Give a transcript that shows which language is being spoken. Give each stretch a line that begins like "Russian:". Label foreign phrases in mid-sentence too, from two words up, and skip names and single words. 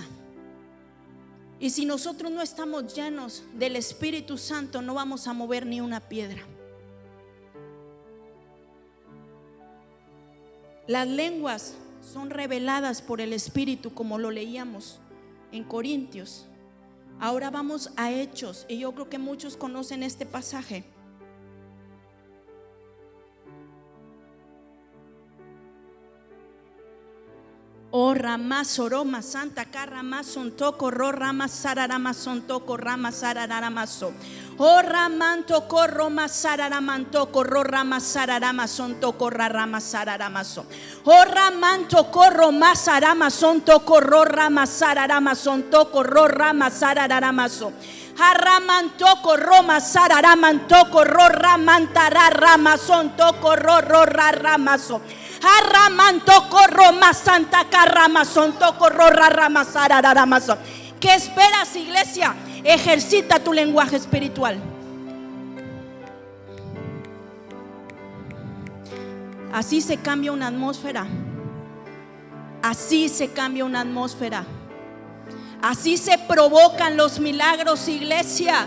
Spanish: Y si nosotros no estamos llenos del Espíritu Santo, no vamos a mover ni una piedra. Las lenguas son reveladas por el Espíritu, como lo leíamos en Corintios. Ahora vamos a Hechos, y yo creo que muchos conocen este pasaje. Oh Rama Soroma Santa Carrama Sontoco Ro Rama Sararama Sontoco Rama Sararamaso. Oh Ramanto Corroma Sararamantoco Ro Rama Sararama Sontoco Rama Sararamaso. Oh Ramanto Corroma Sarama Sontoco Ro Rama Sararama Sontoco Ro Rama Sararamaso. Arramantoco Roma Sararamantoco Ro Ramantara Rama Sontoco Ro Ramaso. Arramantoco Roma Santa Carrama Sontoco Ro Rama Sararamaso. ¿Qué esperas, iglesia? Ejercita tu lenguaje espiritual. Así se cambia una atmósfera. Así se cambia una atmósfera. Así se provocan los milagros, iglesia.